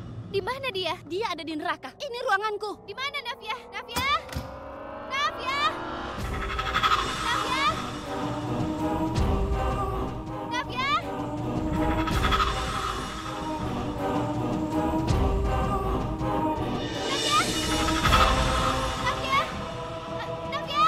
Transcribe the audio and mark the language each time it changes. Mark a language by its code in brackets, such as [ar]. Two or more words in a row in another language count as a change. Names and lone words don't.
[id] Di mana dia? Dia ada di neraka. Ini ruanganku. Di mana Navia? Navia? Navia? Navia? Navia? Navia? Navia? Navia?